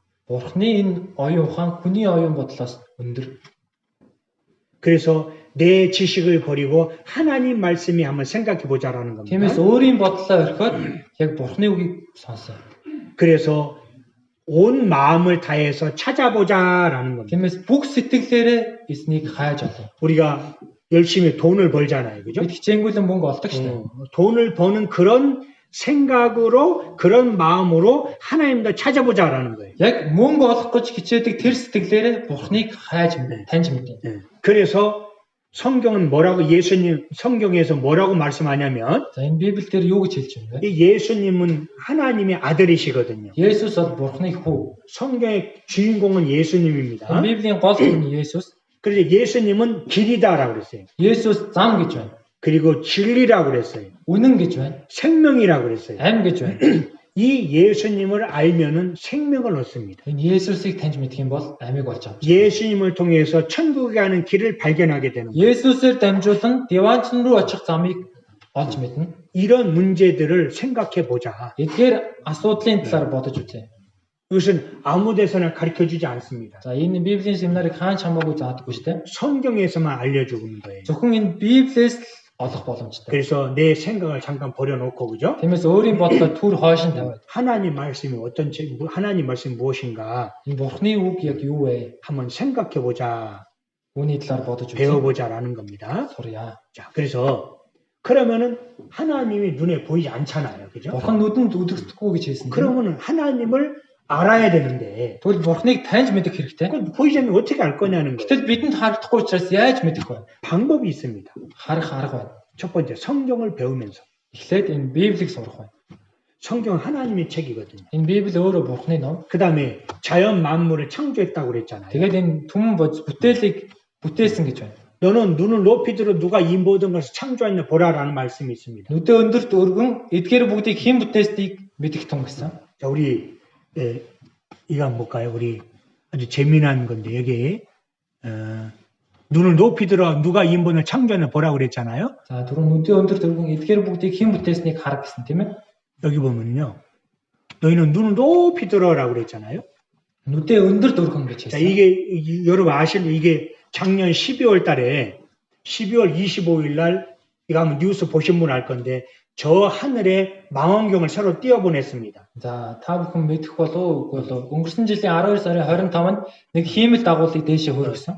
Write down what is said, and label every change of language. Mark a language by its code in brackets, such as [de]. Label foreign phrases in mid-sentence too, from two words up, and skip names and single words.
[mn] Бурханы энэ оюун ухаан хүний оюун бодлоос өндөр. [ko] 그래서 내 지식을 버리고 하나님 말씀이 한번 생각해 보자라는 겁니다. [mn] Тиймээс өөрийн бодлоо орхиод яг Бурханы үгийг сонсоо. [ko] 그래서 온 마음을 다해서 찾아보자라는 겁니다. [mn] Тиймээс бүх сэтгэлээрээ эзнийг хайж олоо. [ko] 우리가 열심히 돈을 벌잖아요. 그죠? [mn] Бид хичээнгүйлэн мөнгө олдог шүү дээ. [ko] 돈을 버는 그런 생각으로 그런 마음으로 하나님도 찾아보자라는 거예요. [mn] Яг мөнгө олох гэж хичээдэг тэр сэтгэлээрээ Бурханыг хайж таньж мэдээ. [ko] 그래서 성경은 성경에서 뭐라고 말씀하냐면 [mn] За, энэ Библиэлд юу гэж хэлж байна вэ? [ko] 이 예수님은 하나님의 아들이시거든요. [mn] Есүс бол Бурханы хүү. [ko] 성경의 주인공은 예수님입니다. [mn] Энэ Библийн гол хүн Есүс. [ko] 그래서 예수님은 길이다라고 그랬어요. [mn] Есүс зам гэж байна. [ko] 그리고 진리라고 그랬어요. [mn] Үнэн гэж байна. [ko] 생명이라고 그랬어요. [mn] Амь гэж байна. [ko] 이 예수님을 알면은 생명을 얻습니다. [mn] Энэ Есүсийг таньж мэдэх юм бол амийг олж авч. [ko] 예수님을 통해서 천국에 가는 길을 발견하게 되는 거예요. [mn] Есүсээр дамжуулан деваанчин руу очих замыг олж мэднэ. [ko] 이런 문제들을 생각해 보자. [mn] Эдгээр асуудлын талаар бодож үзье. [ko] 이것은 아무 데서나 가르쳐 주지 않습니다. [mn] За, энэ Библийн семинарыг хаан чамаагүй заадаггүй шүү дээ. [ko] 성경에서만 알려주는 거예요. [mn] Зөвхөн энэ Библиэс олох боломжтой. [ko] 그래서 내 생각을 잠깐 버려놓고 그죠? [mn] Тиймээс өөрийн бодлоо түр хойшин тавиад [ko] 하나님 말씀이 하나님 말씀이 무엇인가 [mn] энэ Бурхны үг яг юу вэ? [ko] 한번 생각해 보자, [mn] Үүний талаар бодож үзье. [ko] 배워보자라는 겁니다. [mn] Сурья. [ko] 자, 그래서 그러면은 하나님이 눈에 보이지 않잖아요, 그죠? [mn] Бурхан нүдэнд үзэгдэхгүй гэж хэлсэн. [ko] 그러면은 하나님을 알아야 되는데 [mn] Тэгвэл Бурхныг таньж мэдэх хэрэгтэй. [ko] 그 보이지 않으면 어떻게 알 거냐는 거예요. [mn] Гэтэл бидэнд харагдахгүй учраас яаж мэдэх вэ? [ko] 방법이 있습니다. [mn] Харах арга байна. [ko] 첫 번째 성경을 배우면서 [mn] Эхлээд энэ Библийг сурах байна. [ko] 성경 하나님의 책이거든요. [mn] Энэ Библи өөрөө Бурхны ном. [ko] 그 다음에 자연 만물을 창조했다고 그랬잖아요. [mn] Тэгээд энэ түмэн бүтээлийг бүтээсэн гэж байна. [ko] 너는 눈을 높이 들어 누가 이 모든 것을 창조했냐 보라라는 말씀이 있습니다. [mn] Нүдээ өндөрт өргөн эдгээр бүгдийг хэн бүтээсдгийг мэдэх тун гэсэн. [ko] 자, 우리 이거 한번 볼까요? 우리 아주 재미난 건데 여기 눈을 높이 들어 누가 이 모든 창조했냐 보라 그랬잖아요. [mn] За түрүү нүдээ өндөрт өргөн эдгээр бүгдийг хэн бүтээснийг хар гэсэн тийм ээ. [ko] 여기 보면요. 너희는 눈을 높이 들어라고 그랬잖아요. [mn] Нүдээ өндөрт өргөн гэж [ko] 자, [mn] хэлсэн. [ko] 이게 여러분 아시는 이게 작년 12월 달에 12월 25일 날 이거 한번 뉴스 보신 분 알 건데 저 하늘에 망원경을 새로 띄워보냈습니다. [mn] За та бүхэн мэдэх болов уу үгүй болов. Өнгөрсөн жилийн 12 сарын 25-нд нэг хиймэл дагуулыг дээшээ хөргөсөн.